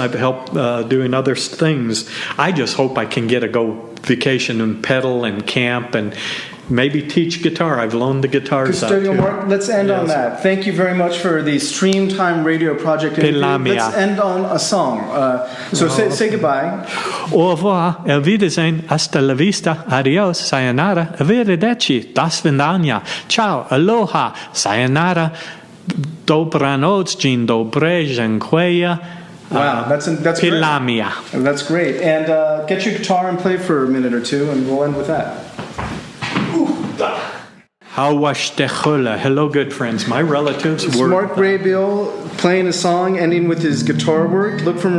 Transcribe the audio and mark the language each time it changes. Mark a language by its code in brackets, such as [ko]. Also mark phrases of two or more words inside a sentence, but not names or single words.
[en] I've helped doing other things. I just hope I can get a go vacation and pedal and camp and maybe teach guitar. I've loaned the guitars out Custodial too. Mark, let's end on that. Thank you very much for the Streamtime Radio Project interview. Pelamia. Let's end on a song. Say goodbye. [fr] Au revoir, [de] el Wiedersehen, [es] hasta la vista, adios, [pl] sayonara, arrivederci, [ru] das vidania, [pl] ciao, aloha, sayonara, dobranoc, dzień dobry, dziękuję. [en] Wow, that's great. Pelamia. That's great. And get your guitar and play for a minute or two, and we'll end with that. Hello, good friends. My relatives It's were... Mark Graybeal playing a song, ending with his guitar work.